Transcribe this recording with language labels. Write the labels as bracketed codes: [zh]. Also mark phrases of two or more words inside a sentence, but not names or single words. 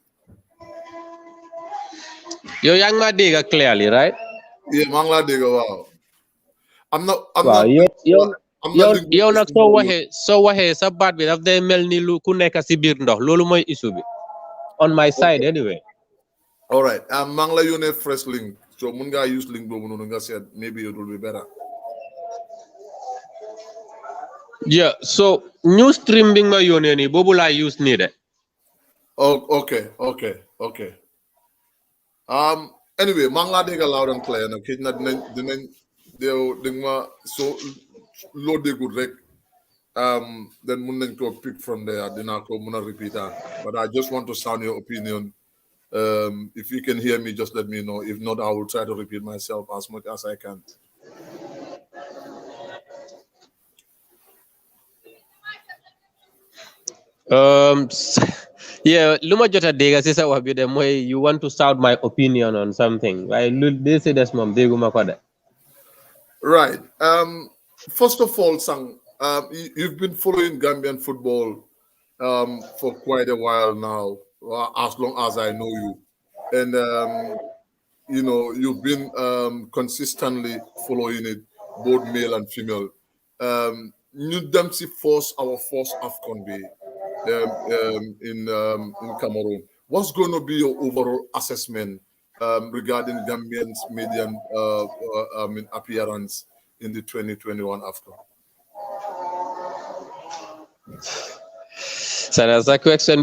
[wo] Yo yang ma dégg [en] clearly, right? Yeah, [wo] mang la dégg wow. [en] I'm not [wo] yow nag soo waxee sa baat bi daf day mel ni lu ku nekk si biir ndox loolu mooy issue bi [en] on my side anyway. All right, [wo] mang la yónnee [en] fresh link, [wo] so mun nga use link boobu noonu nga seet [en] maybe it will be better. Yeah, so new stream [wo] bi ma yónnee nii boobu laa use nii de. [en] Oh, okay. Anyway, [wo] mang la dégg [en] loud and clear [wo] nag xëy na dinañ ma so loo déggul rek then mun nañ ko [en] pick from there [wo] dinaa ko mun a repeat [en] but I just want to sound your opinion. If you can hear me, just let me know. If not, I will try to repeat myself as much as I can. Yeah, [wo] luma jota dega si sa wax bi de moy [en] you want to shout my opinion [wo] on something. Waaye lu de si des moom dégguma ko de. [en] Right. First of all, sang, you've been following Gambian football for quite a while now, as long as I know you. And you've been consistently following it, both male and female. [wo] Ñu dem si [en] our first AFCON [wo] be in Cameroon. [en] What's going to be your overall assessment regarding Gambians' median appearance in the 2021 AFCON? So that's a question.